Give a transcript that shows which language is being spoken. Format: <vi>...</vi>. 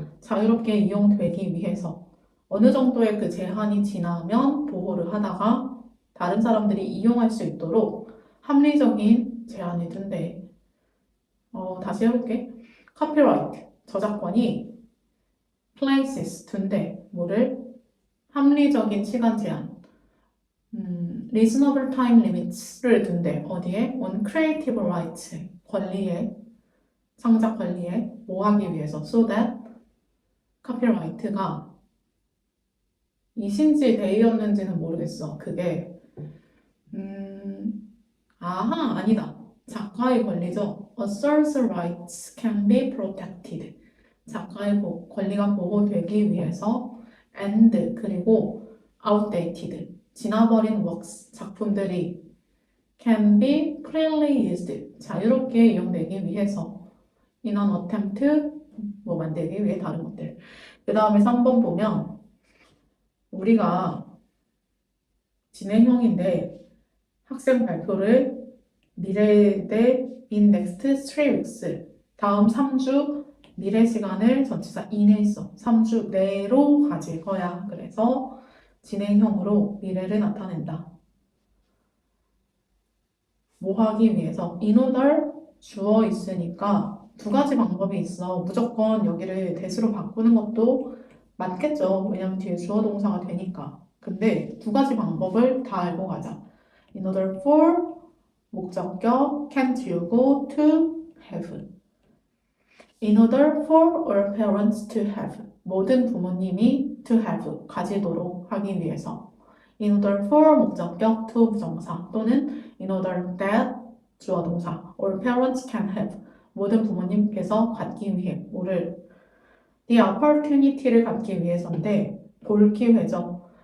<ko>자유롭게 이용되기 위해서 어느 정도의 그 제한이 지나면 보호를 하다가 다른 사람들이 이용할 수 있도록 합리적인 제한을 둔대. 다시 해볼게. 카피라이트, 저작권이 places, 둔대. 뭐를? 합리적인 시간 제한.</ko> <en>reasonable time limits를 둔대.</en> <ko>어디에?</ko> <en>on creative rights.</en> <ko>권리에, 창작 권리에 뭐 하기 위해서. so that 카피라이트가 이신지 데이였는지는 모르겠어. 그게 아하 아니다. 작가의 권리죠.</ko> <en>Author's rights can be protected.</en> <ko>작가의 권리가 보호되기 위해서 and 그리고 outdated 지나버린 works 작품들이</ko> <en>can be freely used</en> <ko>자유롭게 이용되기 위해서</ko> <en>in an attempt</en> <ko>뭐 만들기 위해 다른 것들. 그 다음에 3번 보면 우리가 진행형인데 학생 발표를 미래대</ko> <en>in next 3 weeks</en> <ko>다음 3주 미래 시간을 전치사 in에 있어 3주 내로 가질 거야. 그래서 진행형으로 미래를 나타낸다. 뭐 하기 위해서</ko> <en>in order</en> <ko>주어 있으니까 두 가지 방법이 있어. 무조건 여기를 대수로 바꾸는 것도 맞겠죠. 왜냐면 뒤에 주어 동사가 되니까. 근데 두 가지 방법을 다 알고 가자.</ko> <en>In order for 목적격 can't you go to have. In order for all parents to have.</en> <ko>모든 부모님이 to have 가지도록 하기 위해서.</ko> <en>In order for</en> <ko>목적격 to 부정사 또는</ko> <en>in order that</en> <ko>주어 동사</ko> <en>all parents can have</en> <ko>모든 부모님께서 갖기 위해 뭐를</ko> <en>the opportunity</en> <ko>를 갖기 위해서인데 볼 기회죠.</ko>